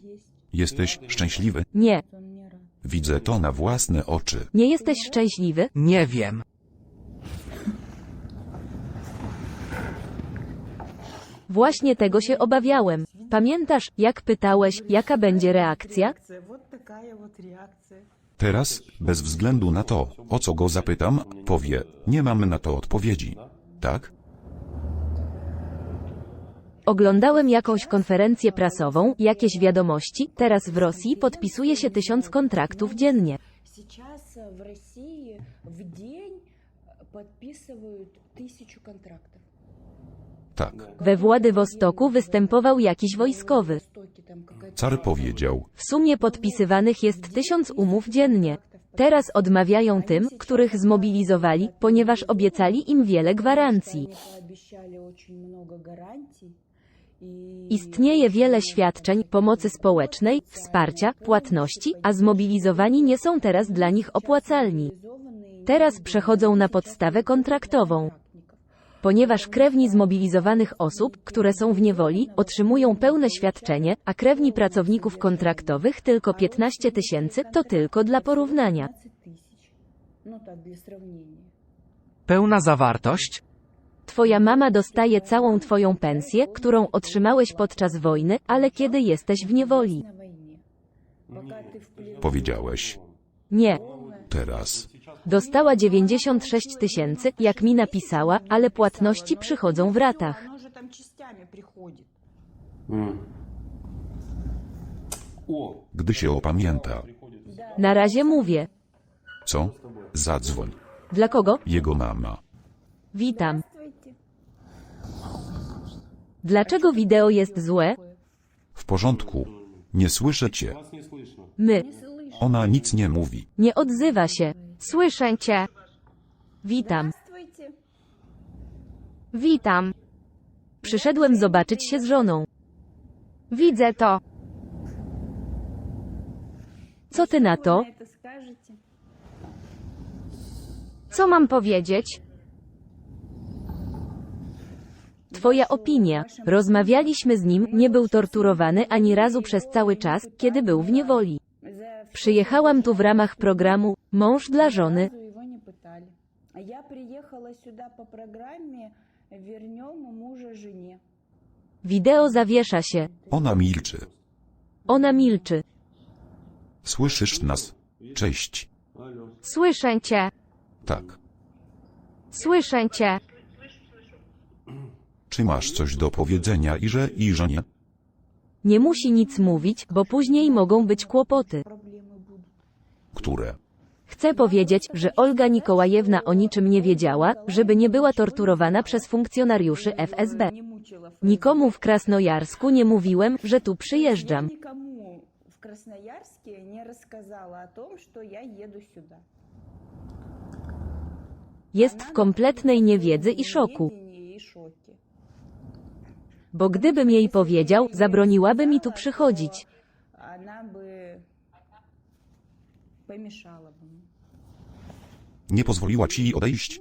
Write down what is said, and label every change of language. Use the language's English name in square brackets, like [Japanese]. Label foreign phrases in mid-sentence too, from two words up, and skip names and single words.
[Polish] Jesteś szczęśliwy? Nie. Widzę to na własne oczy. Nie jesteś szczęśliwy? nie wiem. Właśnie tego się obawiałem. Pamiętasz, jak pytałeś, jaka będzie reakcja? [Russian] Вот такая вот реакция. [Polish] Teraz, bez względu na to, o co go zapytam, powie, nie mam na to odpowiedzi. Tak? Oglądałem jakąś konferencję prasową, jakieś wiadomości, teraz w Rosji podpisuje się 1000 kontraktów dziennie. [Russian] Сейчас в России в день подписывают 1000 контрактов. [Polish] Tak. We Władywostoku występował jakiś wojskowy. [Russian] Востоке там какая-то [Polish] Car powiedział, W sumie podpisywanych jest 1000 umów dziennie. Teraz odmawiają tym, których zmobilizowali, ponieważ obiecali im wiele gwarancji. [Russian] Они пообещали очень много гарантий. И [Polish] Istnieje wiele świadczeń, pomocy społecznej, wsparcia, płatności, a zmobilizowani nie są teraz dla nich opłacalni. Teraz przechodzą na podstawę kontraktową. Ponieważ krewni zmobilizowanych osób, które są w niewoli, otrzymują pełne świadczenie, a krewni pracowników kontraktowych tylko 15 000, to tylko dla porównania. 15 000. [Russian] Ну так, для сравнения. [Polish] Pełna zawartość? Twoja mama dostaje całą twoją pensję, którą otrzymałeś podczas wojny, ale kiedy jesteś w niewoli. [Russian] На войне. Пока ты в плену. [Polish] powiedziałeś, Nie. teraz. Dostała 96 000, jak mi napisała, ale płatności przychodzą w ratach. [Russian] Оно же там частями приходит. [Polish] Gdy się opamięta. Na razie mówię. Co? Zadzwoń. Dla kogo? Jego mama. Witam. [Russian] Здравствуйте. [Polish] Dlaczego wideo jest złe? W porządku. Nie słyszę cię. My. Ona nic nie mówi. Nie odzywa się. Słyszę cię. Witam. [Russian] Здравствуйте. [Polish] Witam. Przyszedłem zobaczyć się z żoną. Widzę to. Co ty na to? [Russian] На это скажете? [Polish] Co mam powiedzieć? twoja opinia. Rozmawialiśmy z nim, nie był torturowany ani razu przez cały czas, kiedy był w niewoli. Przyjechałam tu w ramach programu Mąż dla żony. [Russian] Его не пытали. А я приехала сюда по программе «Вернем мужа жене». [Polish] Wideo zawiesza się. Ona milczy. Ona milczy. Słyszysz nas? Cześć. Słyszę cię. Tak. Słyszę cię. Czy masz coś do powiedzenia i że nie? Nie musi nic mówić, bo później mogą być kłopoty. [Russian] Проблемы будут. [Polish] Które? Chcę powiedzieć, że Olga Nikołajewna o niczym nie wiedziała, żeby nie była torturowana przez funkcjonariuszy FSB. [Russian] Не мучила [Polish] Nikomu w Krasnojarsku nie mówiłem, że tu przyjeżdżam. [Russian] Никому в Красноярске не рассказала о том, что я еду сюда. [Polish] Jest w kompletnej niewiedzy i szoku. [Russian] Неведении и шоке. [Polish] Bo gdybym jej powiedział, zabroniłaby mi tu przychodzić. [Russian] Она бы помешала бы мне. [Polish] Nie pozwoliła ci odejść?